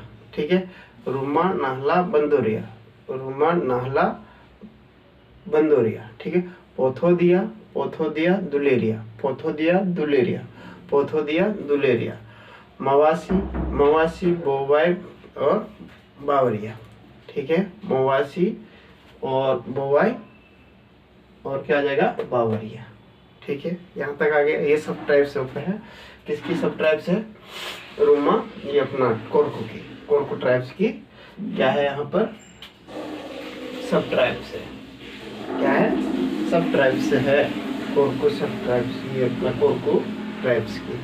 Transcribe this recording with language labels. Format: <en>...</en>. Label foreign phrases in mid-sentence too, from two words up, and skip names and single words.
<hi>ठीक है, रूमा नाहला बंदोरिया, रूमा नाहला बंदोरिया। ठीक है, पोथोदिया, पोथोदिया दुलेरिया, पोथोदिया दुलेरिया, पोथोदिया दुलेरिया। मवासी, मवासी बोवाई और बावरिया। ठीक है, मवासी और बोवाई और क्या आ जाएगा बावरिया। ठीक है, यहाँ तक आ गया। ये</hi> <en>sub tribes</en> <hi>है, किसकी</hi> <en>sub tribes</en> <hi>है रूमा, ये अपना कोरकू की, कोरकू ट्राइब्स की क्या है यहाँ पर</hi> <en>sub tribes</en> <hi>है। क्या है</hi> <en>sub tribes</en> <hi>है, कोरकू</hi> <en>sub tribes,</en> <hi>ये अपना कोरकू ट्राइब्स की।</hi>